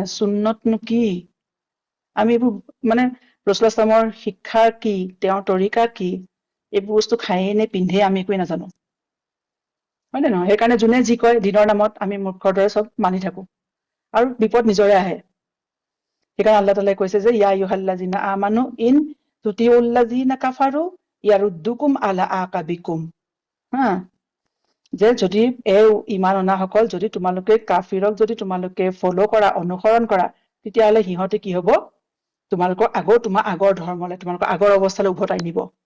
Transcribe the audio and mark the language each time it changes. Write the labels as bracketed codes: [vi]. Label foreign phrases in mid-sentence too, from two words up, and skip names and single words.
[as] সুন্নতনো কি, আমি এইবোৰ মানে [ar] رسول الله صلى الله عليه وسلم [as] শিক্ষা কি, তেওঁৰ তৰিকা কি, এইবোৰ বস্তু খায়ে নে পিন্ধে আমি একোৱে নাজানো, হয় নে নহয়? সেইকাৰণে যোনে যি কয় দিনৰ নামত আমি মূৰ্খৰ দৰে চব মানি থাকো, আৰু বিপদ নিজৰে আহে। সেইকাৰণে আল্লাহ তাআলাই কৈছে যে [ar] يا أيها الذين آمنوا إن تطيعوا الذين كفروا يردوكم على أعقابكم, [as] যে যদি ইমান অনাসকল, যদি তোমালোকে কাফিৰক যদি তোমালোকে ফলো কৰা, অনুসৰণ কৰা, তেতিয়াহ'লে সিহঁতে কি হব, তোমালোকৰ তোমাৰ আগৰ ধৰ্মলৈ, তোমালোকৰ আগৰ অৱস্থালৈ উভতাই নিব,